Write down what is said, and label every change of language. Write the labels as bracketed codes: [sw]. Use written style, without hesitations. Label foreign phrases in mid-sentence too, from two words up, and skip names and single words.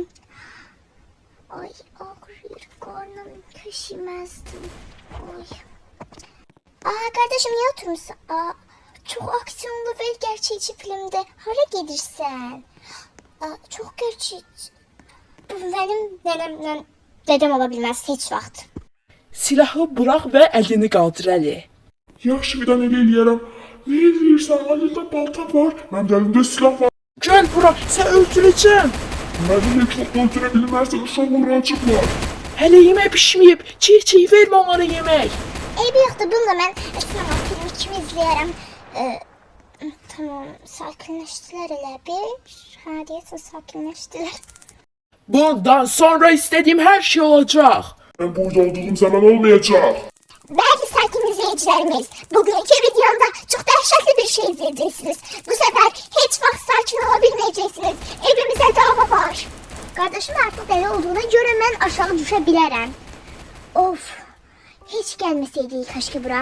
[tr] Ay ağrıyor karnım, taşımazdım. Ay. Kardeşim niye oturmuşsun? Çok aksiyonlu ve gerçekçi filmde hara gelirsen. Çok gerçekçi. Bu benim nenemle dedem olabilmez hiç vaxt. Silahı bırak [az] və əlini qaldır Əli. Yaxşı, bir dənə elə eləyərəm. Ne eləyirsən? Əlində balta var, mənim də əlimdə silah var. Gəl bura, sən öldürəcəm. Məni heç vaxt öldürə bilməzsən, uşaqlar acıqlar. Hələ yemək pişməyib, çiy vermə onlara yemək. Bir yoxdur, bununla mən sinema filmi kimi izləyərəm. Tamam, sakinləşdilər elə bir. Hə, deyəsən sakinləşdilər. [tr] Bundan sonra istediğim her şey olacak. Ben burada olduğum zaman olmayacak. [az] Bəli, sakin izləyicilərimiz, bugünkü videomda çox dəhşətli bir şey izləyəcəksiniz. Bu səfər heç vaxt sakin ola bilməyəcəksiniz. Evimizə dava var. Qardaşım artıq dəli olduğuna görə mən aşağı düşə bilərəm. Of, heç gəlməsəydi kaşki bura.